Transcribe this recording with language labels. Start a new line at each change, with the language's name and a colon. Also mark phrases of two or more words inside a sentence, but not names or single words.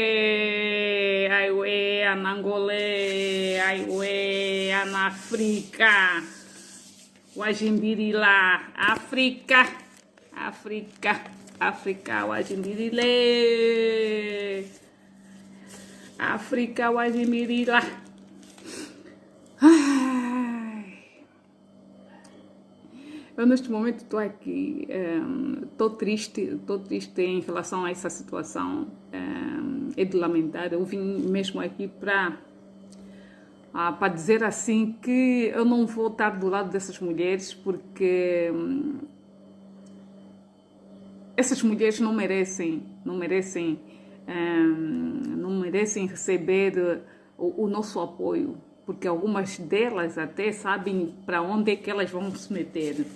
Umbundu: aiwe anangole, aiwe anafrika, wajimbirile, Afrika wajimbirile, Afrika wajimbirile.
Portuguese: Eu neste momento estou aqui, estou triste em relação a essa situação, é de lamentar. Eu vim mesmo aqui para dizer assim que eu não vou estar do lado dessas mulheres, porque essas mulheres não merecem receber o nosso apoio, porque algumas delas até sabem para onde é que elas vão se meter.